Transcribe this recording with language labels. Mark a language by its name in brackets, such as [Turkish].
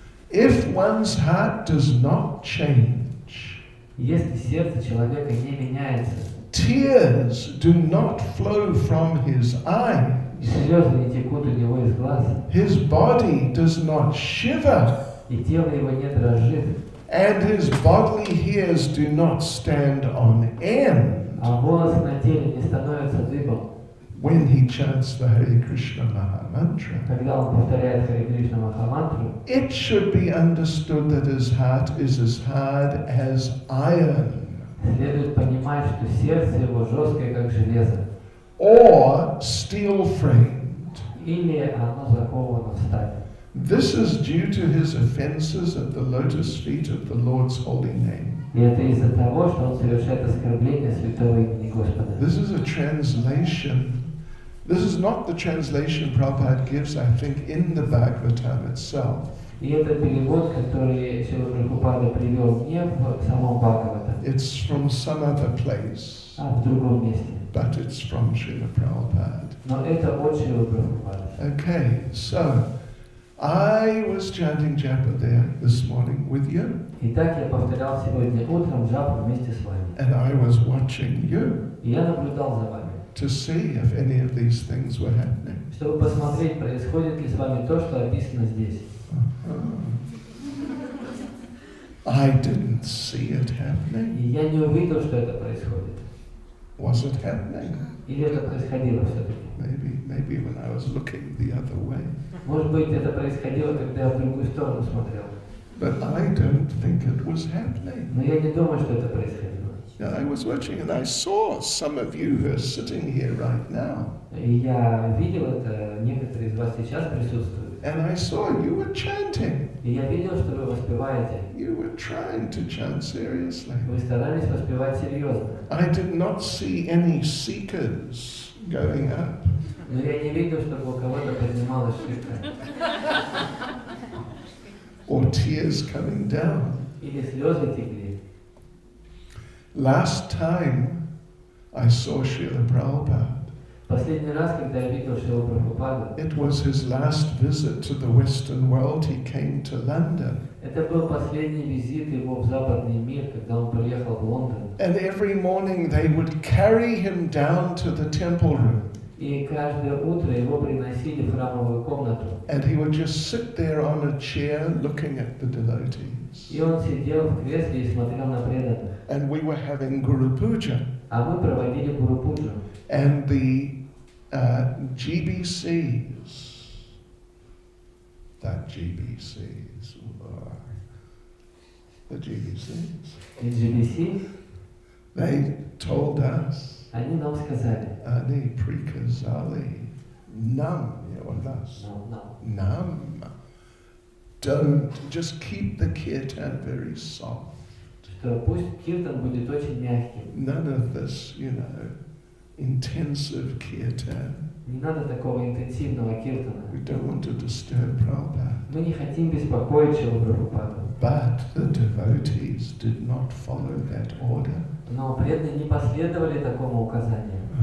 [English] If one's heart does not change, [Russian] Если сердце человека не меняется, [English] tears do not flow from his eyes, [Russian] и слезы не текут у него из глаз, [English] his body does not shiver, [Russian] и тело его не дрожит, [English] and his bodily hairs do not stand on end [Russian] а волосы на теле не становятся дыбом, [English] when he chants the Hare Krishna Maha Mantra. [Russian] когда он повторяет Харе Кришна Махамантру, [English] It should be understood that his heart is as hard as iron, [Russian] следует понимать, что сердце его жесткое, как железо, [English] or steel-framed. [Russian] или оно заковано в сталь. [English] This is due to his offenses at the lotus feet of the Lord's holy name. [Russian] И это из-за того, что он совершает оскорбление святого имени Господа. [English] This is a translation. This is not the translation Prabhupada gives, I think, in the Bhagavatam itself. [Russian] И это перевод, который Шрила Прабхупада привел не в самом Бхагавата, [English] It's from some other place, [Russian] а в другом месте. [English] but it's from Srila Prabhupada. [Russian] Но это от Шрилы Прабхупады. [English] Okay, so I was chanting japa there this morning with you, [Russian] Итак, я повторял сегодня утром джапу вместе с вами. [English] and I was watching you [Russian] И я наблюдал за вами, [English] to see if any of these things were happening. [Russian] чтобы посмотреть, происходит ли с вами то, что описано здесь. [English] I didn't see it happening. [Russian] И я не увидел, что это происходит. [English] Was it happening? [Russian] Или это происходило все-таки. [English] Maybe when I was looking the other way. [Russian] Может быть, это происходило, когда я в другую сторону смотрел. [English] But I don't think it was happening. [Russian] Но я не думаю, что это происходило. [English] Yeah, I was watching and I saw some of you who are sitting here right now. [Russian] И я видел это, некоторые из вас сейчас присутствуют. [English] And I saw you were chanting. [Russian] И я видел, что вы воспеваете. [English] You were trying to chant seriously. [Russian] Вы старались воспевать серьезно. [English] I did not see any seekers going up. [Russian] Но я не видел, чтобы у кого-то поднималась шишка. [English] Or tears coming down. [Russian] Или слезы текли. [English] Last time I saw Srila Prabhupada, [Russian] Последний раз, когда я видел Шрилу Прабхупаду, [English] it was his last visit to the Western world. He came to London. [Russian] это был последний визит его в западный мир, когда он приехал в Лондон. [English] And every morning they would carry him down to the temple room. [Russian] И каждое утро его приносили в храмовую комнату. [English] And he would just sit there on a chair looking at the devotees. [Russian] И он сидел в кресле и смотрел на преданных. [English] And we were having Guru Puja. [Russian] А мы проводили Гуру-пуджу. [English] And the GBCs, the GBCs, [Russian] GBC, [English] they told us, [Russian] они нам сказали, Ani Prikazali Nam, [English] or [Russian] nas. [English] No. [Russian] Nam. [English] Don't, just keep the kirtan very soft. [Russian] Что пусть киртан будет очень мягким. [English] None of this, intensive kirtan. [Russian] Не надо такого интенсивного киртана. [English] We don't want to disturb Prabhupada. [Russian] Мы не хотим беспокоить Шрилу Прабхупаду. [English] But the devotees did not follow that order. [Russian] Но преданные не последовали такому указанию.